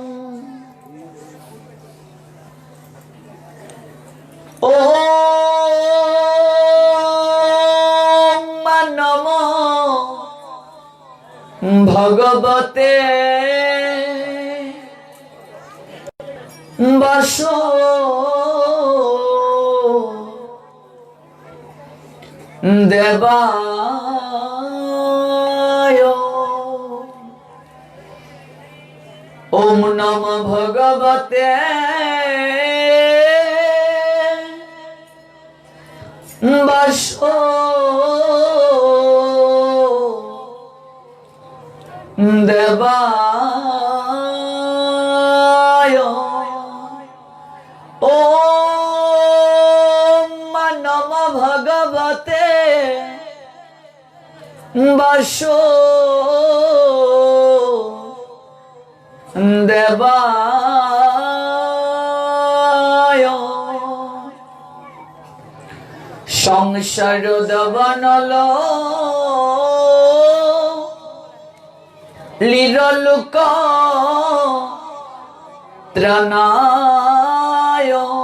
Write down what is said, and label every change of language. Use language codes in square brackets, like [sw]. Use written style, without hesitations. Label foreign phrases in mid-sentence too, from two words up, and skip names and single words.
[sa] ও নমো ভগবতে বাসো দেবায়। ওম নমঃ ভগবতে বাসো দেবায়। ওম নমঃ ভগবতে বাসো দেবায়। সংসার দবনল লিরলোক ত্রাণায়।